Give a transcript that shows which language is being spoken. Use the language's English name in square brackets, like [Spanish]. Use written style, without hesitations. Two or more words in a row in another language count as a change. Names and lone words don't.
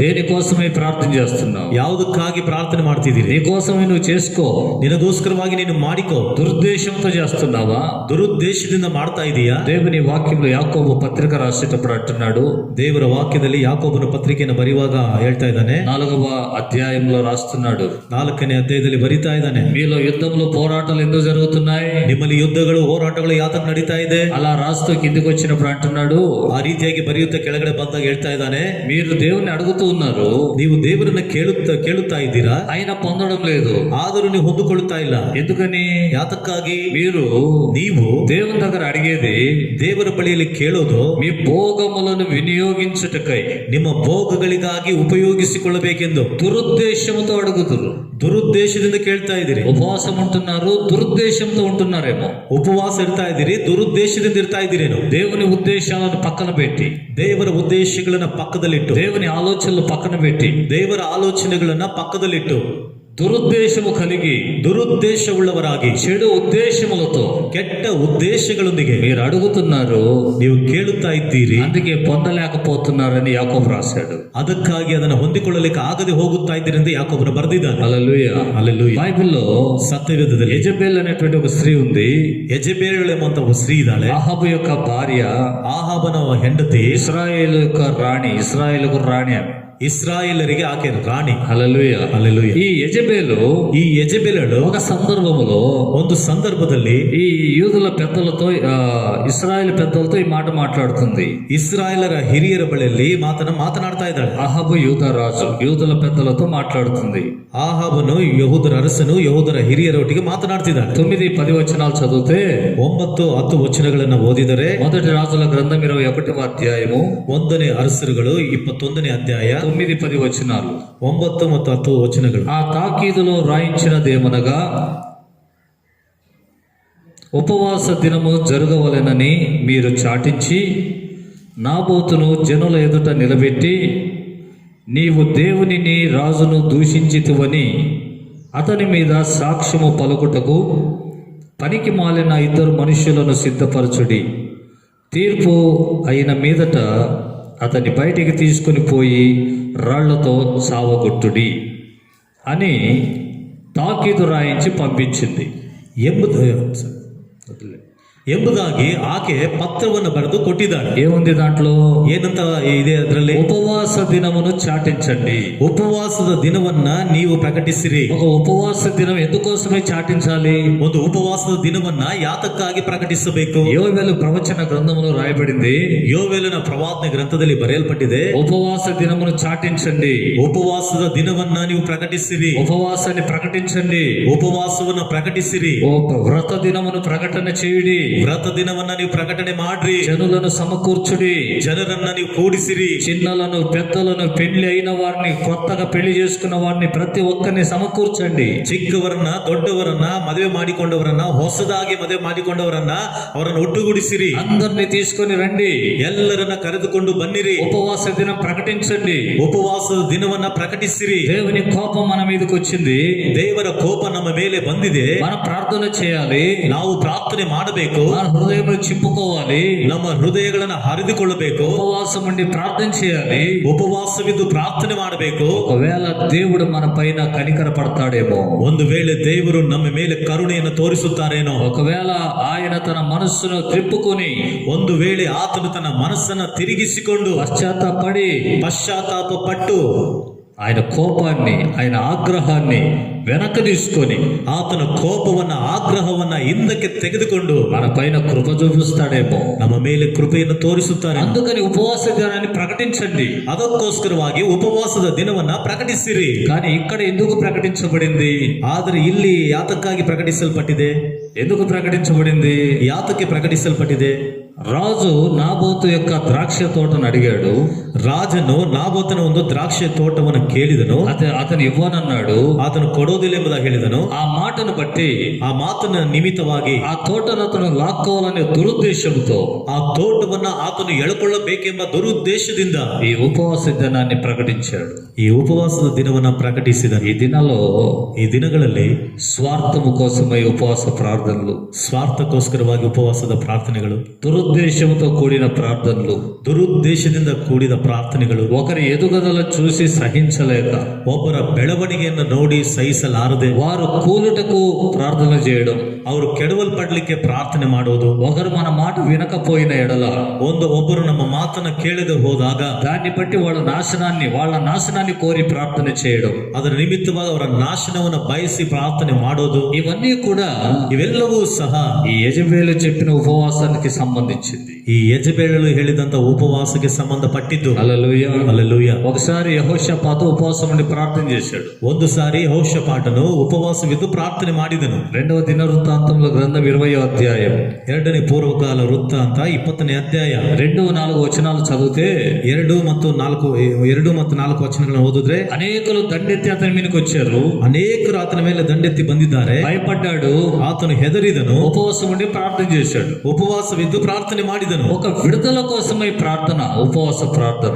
[Telugu] దేనికోసమై ప్రార్థన చేస్తున్నావు? [Kannada] ಯಾವುದಕ್ಕಾಗಿ ಪ್ರಾರ್ಥನೆ ಮಾಡ್ತಿದ್ದೀರಿ? [Telugu] నీకోసమే నువ్వు చేసుకో. [Kannada] ನಿನಗೋಸ್ಕರವಾಗಿ ನೀನು ಮಾಡಿಕೋ. [Telugu] దురుద్దేశంతో చేస్తున్నావా? [Kannada] ದುರುದ್ದೇಶದಿಂದ ಮಾಡ್ತಾ ಇದೀಯಾ? [Telugu] దేవుని వాక్యంలో యాకోబు పత్రిక రాసేటప్పుడు అంటున్నాడు, [Kannada] ದೇವರ ವಾಕ್ಯದಲ್ಲಿ ಯಾಕೋಬನ ಪತ್ರಿಕೆಯನ್ನು ಬರೆಯುವಾಗ ಹೇಳ್ತಾ ಇದ್ದಾನೆ, [Telugu] 4వ అధ్యాయంలో రాస్తున్నాడు, [Kannada] 4ನೇ ಅಧ್ಯಾಯದಲ್ಲಿ ಬರಿತಾ ಇದ್ದಾನೆ, [Telugu] మీలో యుద్ధంలో పోరాటాలు ఎందుకు జరుగుతున్నాయి? [Kannada] ನಿಮ್ಮಲ್ಲಿ ಯುದ್ಧಗಳು ಹೋರಾಟಗಳು ಯಾತಕ್ಕೆ ನಡೀತಾ ಇದೆ? [Telugu] అలా రాస్తూ కిందికి వచ్చినప్పుడు అంటున్నాడు, [Kannada] ಆ ರೀತಿಯಾಗಿ ಬರೆಯುತ್ತಾ ಕೆಳಗಡೆ ಬಂದಾಗ ಹೇಳ್ತಾ ಇದ್ದಾನೆ, [Telugu] మీరు దేవుని అడుగుతూ ఉన్నారు, [Kannada] ನೀವು ದೇವರನ್ನ ಕೇಳುತ್ತಾ ಇದ್ದೀರಾ, [Telugu] ఆయన పొందడం లేదు. [Kannada] ಆದರೂ ನೀವು ಹೊಂದಿಕೊಳ್ಳುತ್ತಾ ಇಲ್ಲ. [Telugu] ఎందుకని? [Kannada] ಯಾತಕ್ಕಾಗಿ? ನೀವು ನೀವು [Telugu] దేవుని దగ్గర అడిగేది [Kannada] ದೇವರ ಬಳಿಯಲ್ಲಿ ಕೇಳೋದು [Telugu] మీ భోగములను వినియోగించుటకై, [Kannada] ನಿಮ್ಮ ಭೋಗಗಳಿಗಾಗಿ ಉಪಯೋಗಿಸಿಕೊಳ್ಳಬೇಕೆಂದು [Telugu] దురుద్దేశముతో అడుగుతురు. [Kannada] ದುರುದ್ದೇಶದಿಂದ ಕೇಳ್ತಾ ಇದ್ದೀರಿ. [Telugu] ఉపవాసం ఉంటున్నారు, దురుద్దేశంతో ఉంటున్నారేమో. [Kannada] ಉಪವಾಸ ಇರ್ತಾ ಇದ್ದೀರಿ, ದುರುದ್ದೇಶದಿಂದ ಇರ್ತಾ ಇದ್ದೀರೇನೋ. [Telugu] దేవుని ఉద్దేశాలను పక్కన పెట్టి, [Kannada] ದೇವರ ಉದ್ದೇಶಗಳನ್ನ ಪಕ್ಕದಲ್ಲಿಟ್ಟು, [Telugu] దేవుని ఆలోచనలు పక్కన పెట్టి, [Kannada] ದೇವರ ಆಲೋಚನೆಗಳನ್ನ ಪಕ್ಕದಲ್ಲಿಟ್ಟು, [Telugu] దురుద్దేశము కలిగి [Kannada] ದುರುದ್ದೇಶವುಳ್ಳವರಾಗಿ [Telugu] చెడు ఉద్దేశములతో [Kannada] ಕೆಟ್ಟ ಉದ್ದೇಶಗಳೊಂದಿಗೆ [Telugu] మీరు అడుగుతున్నారు, [Kannada] ನೀವು ಕೇಳುತ್ತಾ ಇದ್ದೀರಿ, [Telugu] అందుకే పొందలేకపోతున్నారని యాకోబు రాశాడు. [Kannada] ಅದಕ್ಕಾಗಿ ಅದನ್ನು ಹೊಂದಿಕೊಳ್ಳಲಿಕ್ಕೆ ಆಗದೆ ಹೋಗುತ್ತಾ ಇದ್ದೀರಿ ಎಂದು ಯಾಕೋಬನು ಬರೆದಿದ್ದಾನೆ. [Telugu] హల్లెలూయా. [Kannada] ಹಲ್ಲೆಲೂಯಾ. [Telugu] బైబిల్లో [Kannada] ಸತ್ಯವೇದದಲ್ಲಿ [Telugu] యెజెబెల్ అనేటువంటి ఒక స్త్రీ ఉంది. [Kannada] ಯೆಜೆಬೇಲ್ ಎಂಬಂತ ಒಬ್ಬ ಸ್ತ್ರೀ ಇದ್ದಾಳೆ. [Telugu] అహాబు యొక్క భార్య, [Kannada] ಆಹಾಬನ ಹೆಂಡತಿ, [Telugu] ఇశ్రాయేలు యొక్క రాణి, ఇశ్రాయేలుకు రాణి ఆమె. [Kannada] ಇಸ್ರಾಯೇಲರಿಗೆ ಆಕೆ ರಾಣಿ. [Telugu] హల్లెలూయా. [Kannada] ಹಲ್ಲೆಲೂಯಾ. [Telugu] ఈ యెజెబెలు [Kannada] ಈ ಯೆಜೆಬೇಲಳು [Telugu] ఒక సందర్భములో [Kannada] ಒಂದು ಸಂದರ್ಭದಲ್ಲಿ [Telugu] ఈ యూదుల పెద్దలతో ఇశ్రాయేల్ పెద్దలతో ఈ మాట మాట్లాడుతుంది. [Kannada] ಇಸ್ರಾಯೇಲರ ಹಿರಿಯರ ಬಳಿಯಲ್ಲಿ ಮಾತನಾಡ್ತಾ ಇದ್ದಾಳೆ. [Telugu] అహాబు యూద రాజు యూదుల పెద్దలతో మాట్లాడుతుంది. [Kannada] ಆಹಾಬನು ಯಹೂದರ ಅರಸನು ಯಹೂದರ ಹಿರಿಯರೊಟ್ಟಿಗೆ ಮಾತನಾಡ್ತಿದ್ದಾನೆ. [Telugu] 9-10 వచనాలు చదివితే [Kannada] 9-10 ವಚನಗಳನ್ನು ಓದಿದರೆ, [Telugu] మొదటి రాజుల గ్రంథం 21వ అధ్యాయము [Kannada] 1ನೇ ಅರಸರುಗಳು 21ನೇ ಅಧ್ಯಾಯ [Telugu] 9-10 వచనాలు. [Kannada] 9 ಮತ್ತು 10 ವಚನಗಳು. [Telugu] ఆ తాకీదులో రాయించినదేమనగా, ఉపవాస దినము జరగవలెనని మీరు చాటించి నాబోతును జనుల ఎదుట నిలబెట్టి నీవు దేవునిని రాజును దూషించితివని అతని మీద సాక్ష్యము పలుకుటకు పనికి మాలిన 2 మనుష్యులను సిద్ధపరచుడి. తీర్పు అయిన మీదట అతన్ని బయటికి తీసుకుని పోయి రాళ్లతో చావగొట్టుడి అని తాకీదు రాయించి పంపించింది. [Kannada] ಎಂಬುದಾಗಿ ಆಕೆ ಪತ್ರವನ್ನು ಬರೆದು ಕೊಟ್ಟಿದ್ದಾಳೆ. [Telugu] ఏముంది దాంట్లో? [Kannada] ಏನಂತ ಇದೆ ಅದರಲ್ಲಿ? [Telugu] ఉపవాస దినమును చాటించండి. [Kannada] ಉಪವಾಸದ ದಿನವನ್ನ ನೀವು ಪ್ರಕಟಿಸಿರಿ. [Telugu] ఒక ఉపవాస దినం ఎందుకోసమే చాటించాలి? [Kannada] ಒಂದು ಉಪವಾಸದ ದಿನವನ್ನ ಯಾತಕ್ಕಾಗಿ ಪ್ರಕಟಿಸಬೇಕು? [Telugu] యోవేలు ప్రవచన గ్రంథములో రాయబడింది. [Kannada] ಯೋವೇಲನ ಪ್ರವಾದನೆ ಗ್ರಂಥದಲ್ಲಿ ಬರೆಯಲ್ಪಟ್ಟಿದೆ, [Telugu] ఉపవాస దినమును చాటించండి, [Kannada] ಉಪವಾಸದ ದಿನವನ್ನ ನೀವು ಪ್ರಕಟಿಸಿರಿ, [Telugu] ఉపవాసాన్ని ప్రకటించండి, [Kannada] ಉಪವಾಸವನ್ನ ಪ್ರಕಟಿಸಿರಿ, [Telugu] వ్రత దినమును ప్రకటన చేయుడి, [Kannada] ವ್ರತ ದಿನವನ್ನ ನೀವು ಪ್ರಕಟಣೆ ಮಾಡ್ರಿ, [Telugu] జనులను సమకూర్చుడి, [Kannada] ಜನರನ್ನ ನೀವು ಕೂಡಿಸಿರಿ, [Telugu] చిన్నలను పెద్దలను పెళ్లి అయిన వారిని కొత్తగా పెళ్లి చేసుకున్న వారిని ప్రతి ఒక్కరిని సమకూర్చండి. [Kannada] ಚಿಕ್ಕವರನ್ನ ದೊಡ್ಡವರನ್ನ ಮದುವೆ ಮಾಡಿಕೊಂಡವರನ್ನ ಹೊಸದಾಗಿ ಮದುವೆ ಮಾಡಿಕೊಂಡವರನ್ನ ಅವರನ್ನು ಒಟ್ಟುಗೂಡಿಸಿರಿ, [Telugu] అందరిని తీసుకొని రండి, [Kannada] ಎಲ್ಲರನ್ನ ಕರೆದುಕೊಂಡು ಬನ್ನಿರಿ, [Telugu] ఉపవాస దినం ప్రకటించండి. [Kannada] ಉಪವಾಸದ ದಿನವನ್ನ ಪ್ರಕಟಿಸಿರಿ. [Telugu] దేవుని కోపం మన మీదకి వచ్చింది, [Kannada] ದೇವರ ಕೋಪ ನಮ್ಮ ಮೇಲೆ ಬಂದಿದೆ, [Telugu] మనం ప్రార్థన చేయాలి, [Kannada] ನಾವು ಪ್ರಾರ್ಥನೆ ಮಾಡಬೇಕು, [Telugu] మన హృదయం చింపుకోవాలి, [Kannada] ನಮ್ಮ ಹೃದಯಗಳನ್ನ ಹರಿದುಕೊಳ್ಳಬೇಕು, [Telugu] ఉపవాసం ఉండి ప్రార్థన చేయాలి. [Kannada] ಉಪವಾಸವಿದ್ದು ಪ್ರಾರ್ಥನೆ ಮಾಡಬೇಕು. [Telugu] ఒకవేళ దేవుడు మన పైన కనికర పడతాడేమో, [Kannada] ಒಂದು ವೇಳೆ ದೇವರು ನಮ್ಮ ಮೇಲೆ ಕರುಣೆಯನ್ನು ತೋರಿಸುತ್ತಾರೇನೋ, [Telugu] ఒకవేళ ఆయన తన మనస్సును త్రిప్పుకొని [Kannada] ಒಂದು ವೇಳೆ ಆತನು ತನ್ನ ಮನಸ್ಸನ್ನ ತಿರುಗಿಸಿಕೊಂಡು [Telugu] పశ్చాత్తాపడి [Kannada] ಪಶ್ಚಾತ್ತಾಪ ಪಟ್ಟು [Telugu] ఆయన కోపాన్ని, ఆయన ఆగ్రహాన్ని వెనక తీసుకొని [Kannada] ಆತನ ಕೋಪವನ್ನ ಆಗ್ರಹವನ್ನ ಹಿಂದಕ್ಕೆ ತೆಗೆದುಕೊಂಡು [Telugu] మన పైన కృప చూపిస్తాడేమో. [Kannada] ನಮ್ಮ ಮೇಲೆ ಕೃಪೆಯನ್ನು ತೋರಿಸುತ್ತಾರೆ. [Telugu] అందుకని ఉపవాస దినాన్ని ప్రకటించండి. [Kannada] ಅದಕ್ಕೋಸ್ಕರವಾಗಿ ಉಪವಾಸದ ದಿನವನ್ನ ಪ್ರಕಟಿಸಿರಿ. [Telugu] కానీ ఇక్కడ ఎందుకు ప్రకటించబడింది? [Kannada] ಆದರೆ ಇಲ್ಲಿ ಯಾತಕ್ಕಾಗಿ ಪ್ರಕಟಿಸಲ್ಪಟ್ಟಿದೆ? [Telugu] ఎందుకు ప్రకటించబడింది? [Kannada] ಯಾತಕ್ಕೆ ಪ್ರಕಟಿಸಲ್ಪಟ್ಟಿದೆ? [Telugu] రాజు నాబోతు యొక్క ద్రాక్ష తోటను అడిగాడు. [Kannada] ರಾಜನು ನಾಬೋತನ ಒಂದು ದ್ರಾಕ್ಷಿ ತೋಟವನ್ನು ಕೇಳಿದನು. [Telugu] అతను ఇవ్వనన్నాడు. [Kannada] ಆತನು ಕೊಡೋದಿಲ್ಲ ಎಂಬುದಾಗಿ ಹೇಳಿದನು. [Telugu] ఆ మాటను బట్టి, [Kannada] ಆ ಮಾತನ ನಿಮಿತ್ತವಾಗಿ [Telugu] ఆ తోటను అతను లాక్కోవాలనే దురుద్దేశంతో [Kannada] ಆ ತೋಟವನ್ನ ಆತನು ಎಳ್ಕೊಳ್ಳಬೇಕೆಂಬ ದುರುದ್ದೇಶದಿಂದ [Telugu] ఈ ఉపవాస దినాన్ని ప్రకటించాడు. [Kannada] ಈ ಉಪವಾಸದ ದಿನವನ್ನ ಪ್ರಕಟಿಸಿದ. [Telugu] ఈ దినాల్లో [Kannada] ಈ ದಿನಗಳಲ್ಲಿ [Telugu] స్వార్థము కోసమై ఉపవాస ప్రార్థనలు, [Kannada] ಸ್ವಾರ್ಥಕ್ಕೋಸ್ಕರವಾಗಿ ಉಪವಾಸದ ಪ್ರಾರ್ಥನೆಗಳು, [Telugu] దురుద్దేశంతో కూడిన ప్రార్థనలు, [Kannada] ದುರುದ್ದೇಶದಿಂದ ಕೂಡಿದ ಪ್ರಾರ್ಥನೆಗಳು, [Telugu] ఒకరి ఎదుగుదల చూసి సహించలేక [Kannada] ಒಬ್ಬರ ಬೆಳವಣಿಗೆಯನ್ನು ನೋಡಿ ಸಹಿಸಲಾರದೆ [Telugu] వారు కూలుటకు ప్రార్థన చేయడం, [Kannada] ಅವರು ಕೆಡವಲ್ಪಡ್ಲಿಕ್ಕೆ ಪ್ರಾರ್ಥನೆ ಮಾಡೋದು, [Telugu] ఒకరు మన మాట వినకపోయిన ఎడల [Kannada] ಒಬ್ಬರು ನಮ್ಮ ಮಾತನ್ನ ಕೇಳದೆ ಹೋದಾಗ [Telugu] దాన్ని బట్టి వాళ్ళ నాశనాన్ని కోరి ప్రార్థన చేయడం, [Kannada] ಅದರ ನಿಮಿತ್ತವಾಗಿ ಅವರ ನಾಶನವನ್ನು ಬಯಸಿ ಪ್ರಾರ್ಥನೆ ಮಾಡೋದು, [Telugu] ఇవన్నీ కూడా [Kannada] ಇವೆಲ್ಲವೂ ಸಹ [Telugu] ఈ యెజెబెలు చెప్పిన ఉపవాసానికి సంబంధించింది. [Kannada] ಈ ಯೆಜೆಬೇಲಳು ಹೇಳಿದಂತ ಉಪವಾಸಕ್ಕೆ ಸಂಬಂಧಪಟ್ಟಿದ್ದು. [Telugu] హల్లెలూయా. [Kannada] ಹಲ್ಲೆಲೂಯಾ. [Telugu] ఒకసారి యెహోషాపాతు ఉపవాసం ఉండి ప్రార్థన చేశాడు. [Kannada] ಒಂದು ಸಾರಿ ಯೆಹೋಷಾಫಾಟನು ಉಪವಾಸವಿದ್ದು ಪ್ರಾರ್ಥನೆ ಮಾಡಿದನು. [Telugu] 2వ దినవృత్తాంతముల గ్రంథం 20వ అధ్యాయం [Kannada] 2ನೇ ಪೂರ್ವಕಾಲ ವೃತ್ತಾಂತ 20ನೇ ಅಧ್ಯಾಯ [Telugu] 2-4 వచనాలు చదివితే [Kannada] 2 ಮತ್ತು 4 ವಚನಗಳನ್ನು ಓದಿದ್ರೆ, [Telugu] అనేకులు దండెత్తి అతని మీదకి వచ్చారు. [Kannada] ಅನೇಕರು ಆತನ ಮೇಲೆ ದಂಡೆತ್ತಿ ಬಂದಿದ್ದಾರೆ. [Telugu] భయపడ్డాడు, [Kannada] ಆತನು ಹೆದರಿದನು, [Telugu] ఉపవాసం ఉండి ప్రార్థన చేశాడు. [Kannada] ಉಪವಾಸವಿದ್ದು ಪ್ರಾರ್ಥನೆ ಪ್ರಾರ್ಥನೆ ಮಾಡಿದನು. [Telugu] ఒక విడుదల కోసమై ప్రార్థన, ఉపవాస ప్రార్థన.